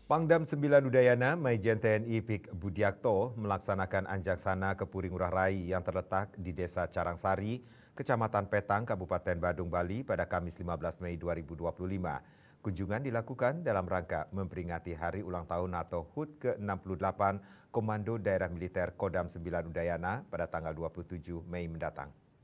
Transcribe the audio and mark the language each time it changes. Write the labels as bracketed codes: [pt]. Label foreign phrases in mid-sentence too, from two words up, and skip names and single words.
[id] Pangdam 9 Udayana Maijen TNI Pik Budiakto melaksanakan anjaksana ke Puri Ngurah Rai yang terletak di Desa Carangsari, Kecamatan Petang, Kabupaten Badung, Bali pada Kamis 15 Mei 2025. Kunjungan dilakukan dalam rangka memperingati hari ulang tahun atau HUT ke-68 Komando Daerah Militer Kodam 9 Udayana pada tanggal 27 Mei mendatang.